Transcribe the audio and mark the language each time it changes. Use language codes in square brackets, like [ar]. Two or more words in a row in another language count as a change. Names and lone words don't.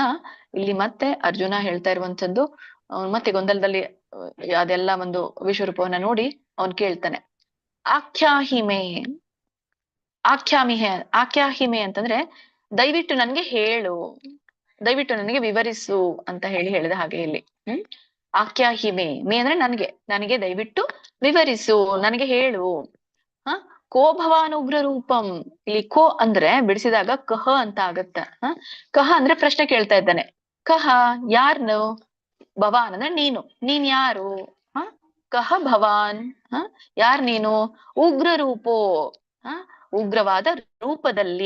[kn] ಇಲ್ಲಿ ಮತ್ತೆ ಅರ್ಜುನ ಹೇಳ್ತಾ ಇರುವಂತದ್ದು, ಮತ್ತೆ ಗೊಂದಲದಲ್ಲಿ ಅದೆಲ್ಲ ಒಂದು ವಿಶ್ವರೂಪವನ್ನ ನೋಡಿ ಅವನ್ ಕೇಳ್ತಾನೆ, [sa] ಆಖ್ಯಾಹಿಮೆ, ಆಖ್ಯಾಮಿಹೆ, ಆಖ್ಯಾಹಿಮೆ [kn] ಅಂತಂದ್ರೆ ದಯವಿಟ್ಟು ನನ್ಗೆ ಹೇಳು, ದಯವಿಟ್ಟು ನನಗೆ ವಿವರಿಸು ಅಂತ ಹೇಳಿದ ಹಾಗೆ ಇಲ್ಲಿ. ಆಖ್ಯಾಹಿಮೆ, ಮೇ ಅಂದ್ರೆ ನನಗೆ ದಯವಿಟ್ಟು ವಿವರಿಸು, ನನಗೆ ಹೇಳು. [sa] ಕೋ ಭವಾನ್ ಉಗ್ರ ರೂಪಂ, [kn] ಇಲ್ಲಿ ಕೋ ಅಂದ್ರೆ ಬಿಡಿಸಿದಾಗ ಕಹ ಅಂತ ಆಗತ್ತ. ಕಹ ಅಂದ್ರೆ ಪ್ರಶ್ನೆ ಕೇಳ್ತಾ ಇದ್ದಾನೆ. ಕಹ ಯಾರ್ನು, ಭವಾನ್ ಅಂದ್ರೆ ನೀನ್ ಯಾರು. [sa] ಕಹ ಭವಾನ್, [kn] ಯಾರ್ ನೀನು. [sa] ಉಗ್ರ ರೂಪೋ, [kn] ಉಗ್ರವಾದ ರೂಪದಲ್ಲಿ.